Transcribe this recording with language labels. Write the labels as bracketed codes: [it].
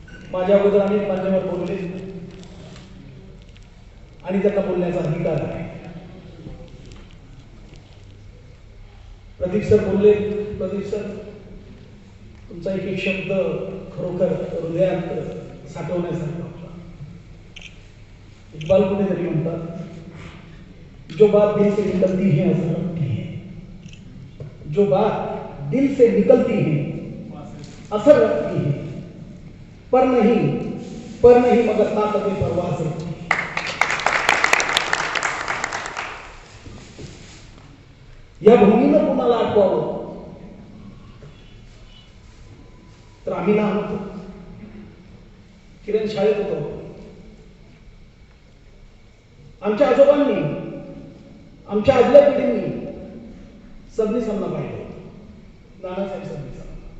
[mr] माझ्या अगोदर अनेक मान्यवर बोलले आणि त्यांना बोलण्याचा अधिकार आहे. प्रदीप सर बोलले. प्रदीप सर, तुमचा एक एक शब्द खरोखर हृदयात साठवण्यासारखा होता. इक्बाल कुठेतरी म्हणतात, [hi] जो बात दिल से निकलती है असर रखती है, जो बात दिल से निकलती है असर रखती है, पर नहीं मगर ताकत परवाह से. [mr] या भूमीनं कुणाला आठवावं तर आम्ही लहान होतो, किरण शाळेत होतो. आमच्या आजोबांनी, आमच्या आदल्या पिढींनी सबनीसांना पाहिलं, नानासाहेब सबनीसांना.